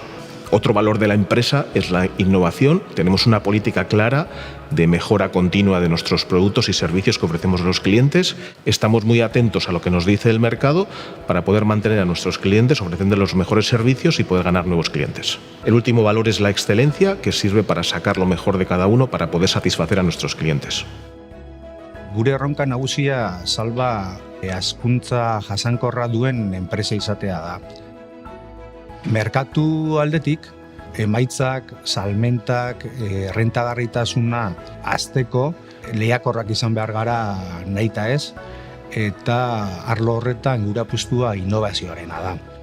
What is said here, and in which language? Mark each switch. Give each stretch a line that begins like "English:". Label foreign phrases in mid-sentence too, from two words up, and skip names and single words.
Spanish: Otro valor de la empresa es la innovación. Tenemos una política clara de mejora continua de nuestros productos y servicios que ofrecemos a los clientes. Estamos muy atentos a lo que nos dice el mercado para poder mantener a nuestros clientes ofreciendo los mejores servicios y poder ganar nuevos clientes. El último valor es la excelencia, que sirve para sacar lo mejor de cada uno para poder satisfacer a nuestros clientes.
Basque: Gure erronka nagusia Salva hazkuntza jasankorra duen enpresa izatea da. Merkatu aldetik, emaitzak, salmentak, errentagarritasuna hazteko lehiakorrak izan behar gara nahita ez, eta arlo horretan gure apustua innovazioarena da.